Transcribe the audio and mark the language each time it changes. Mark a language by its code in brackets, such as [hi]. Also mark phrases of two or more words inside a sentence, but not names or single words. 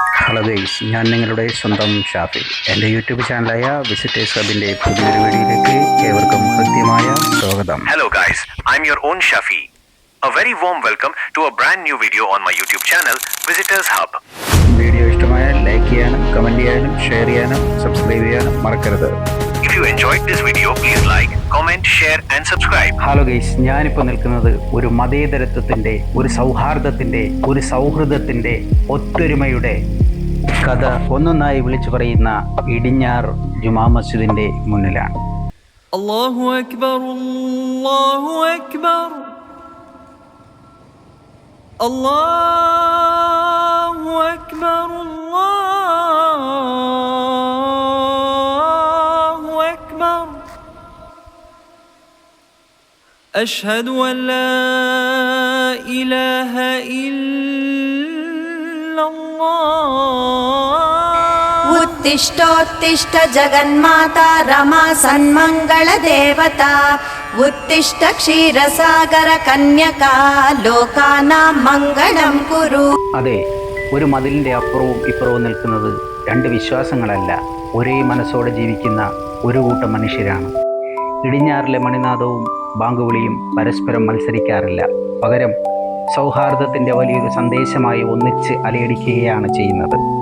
[en] Hello guys, [ml] ഞാൻ നിങ്ങളുടെ സ്വന്തം ഷാഫി. എൻ്റെ യൂട്യൂബ് ചാനലായ വിസിറ്റേഴ്സ് ഹബിൻ്റെ പുതിയൊരു വീഡിയോയിലേക്ക് ഏവർക്കും ഹൃദ്യമായ സ്വാഗതം. [en] Hello guys, I'm your own Shafi. A very warm welcome to a brand new video on my YouTube channel, Visitors Hub. [ml] വീഡിയോ ഇഷ്ടമായാൽ ലൈക്ക് ചെയ്യാനും കമൻറ്റ് ചെയ്യാനും ഷെയർ ചെയ്യാനും സബ്സ്ക്രൈബ് ചെയ്യാനും മറക്കരുത്. [en] If you enjoyed this video, please like, comment, share and subscribe. Hello guys, [ml] ഞാനിപ്പോൾ നിൽക്കുന്നത് ഒരു മതേതരത്വത്തിൻ്റെ, ഒരു സൗഹാർദ്ദത്തിൻ്റെ, ഒരു സൗഹൃദത്തിൻ്റെ, ഒത്തൊരുമയുടെ കഥ ഒന്നൊന്നായി വിളിച്ചു പറയുന്ന ഇടിഞ്ഞാർ ജുമാ മസ്ജിദിൻ്റെ മുന്നിലാണ്. [ar] الله أكبر، الله أكبر، الله أكبر، الله أكبر. أشهد أن لا إله إلا الله. [sa] उत्तिष्ठोत्तिष्ठ जगन्माता रमा सन्मङ्गलदेवता. उत्तिष्ठ क्षीरसागर कन्यका लोकानां मङ्गलं कुरु. [ml] അതെ, ഒരു മതിലിൻ്റെ അപ്പുറവും ഇപ്പുറവും നിൽക്കുന്നത് രണ്ട് വിശ്വാസങ്ങളല്ല, ഒരേ മനസ്സോടെ ജീവിക്കുന്ന ഒരു കൂട്ടം മനുഷ്യരാണ്. ഇടിഞ്ഞാറിലെ മണിനാദവും ബാങ്കുവിളിയും പരസ്പരം മത്സരിക്കാറില്ല. പകരം സൗഹാർദ്ദത്തിൻ്റെ വലിയൊരു സന്ദേശമായി ഒന്നിച്ച് അലയടിക്കുകയാണ് ചെയ്യുന്നത്.